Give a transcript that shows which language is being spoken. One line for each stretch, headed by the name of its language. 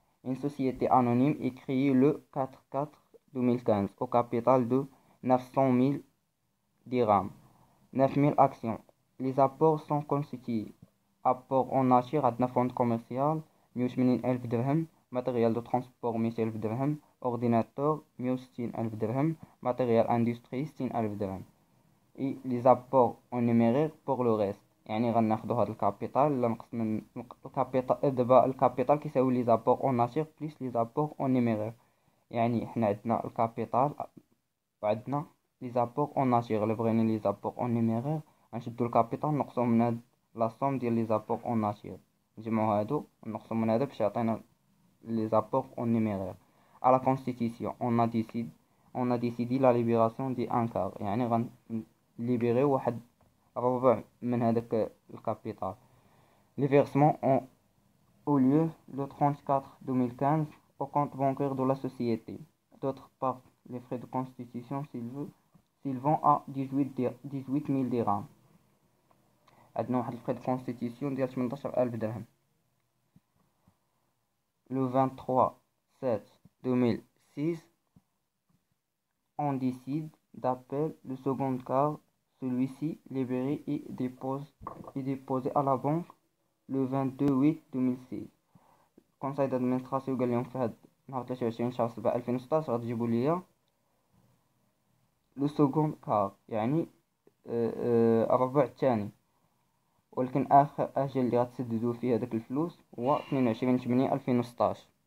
French: Une société anonyme est créée le 4/4/2015 au capital de 900 000 dirhams, 9000 actions. Les apports sont constitués. Apport en nature
Arabic: عندنا فوند كوميرسيال 180 ألف درهم، ماتريال دو ترونسبور 100 ألف درهم، اورديناتور 160 ألف درهم، ماتريال اندستري 60 ألف درهم.
French: et les apports en numéraire pour le reste،
Arabic: يعني غناخدو هاد الكابيتال اللي نقص من الكابيتال. دابا الكابيتال كيساوي لي زابور اون ناتور بليس لي زابور اون نيميرير، يعني حنا عندنا الكابيتال وعندنا لي زابور اون ناتور. الا بغينا لي زابور اون نيميرير غنشدو الكابيتال نقصو من هاد لا سوم ديال لي زابور اون ناتور، نجمعو هادو ونقصو من هذا باش يعطينا لي زابور اون نيميرير.
French: à la constitution on a décidé la libération du un quart،
Arabic: يعني غنليبيري واحد ربع من هذاك الكابيتال.
French: les versements ont eu lieu le 34/2015 au compte bancaire de la société. D'autre part, les frais de constitution s'élevant à 18 000 dirhams.
Arabic: عندنا واحد الفري de constitution ديال 18000 درهم.
French: le 23/7/2006 on décide d'appeler le second quart. Celui-ci libéré et déposé à la banque le 22/8/2006.
Arabic: conseil d'administration قال لهم في هاد نهار 23 شهر 7 2016 غتجيبوا ليا لو سكوند كار، يعني الربع الثاني، ولكن اخر اجل اللي غتسددوا فيه هذاك الفلوس هو 22/8/2016.